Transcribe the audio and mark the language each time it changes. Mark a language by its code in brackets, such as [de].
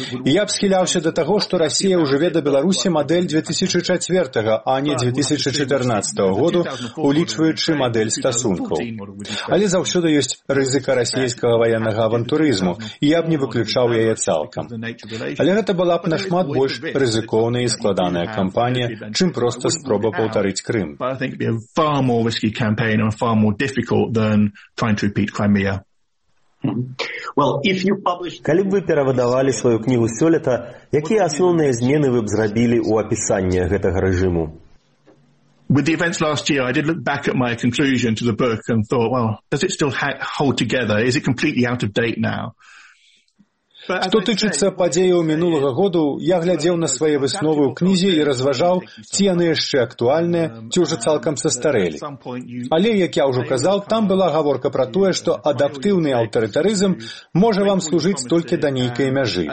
[be] І я б схіляўся да таго, што Расія ўжо веда Беларусі мадэль 2004, а не 2014 году, улічваючы мадэль стасункаў. Але заўсёды ёсць рызыка расійскага ваеннага авантурызму, і я б не выключаў яе цалкам. Але гэта была б нашмат больш рызыкоўная і складаная кампанія, чым проста спроба паўтарыць Крым. [en] Far more risky campaign and far more difficult than trying to repeat Crimea. [be] Калі б вы перавыдавалі сваю кнігу сёлета, якія асноўныя змены вы б зрабілі ў апісанні гэтага рэжыму? [en] With the events last year, I did look back at my conclusion to the book and thought, well, does it still hold together? Is it completely out of date now? [be] Што тычыцца падзеяў мінулага году, я глядзеў на свае высновы ў кнізе і разважаў, ці яны яшчэ актуальныя, ці ўжо цалкам састарэлі. Але, як я ўжо казаў, там была гаворка пра тое, што адаптыўны аўтарытарызм можа вам служыць толькі да нейкай мяжы.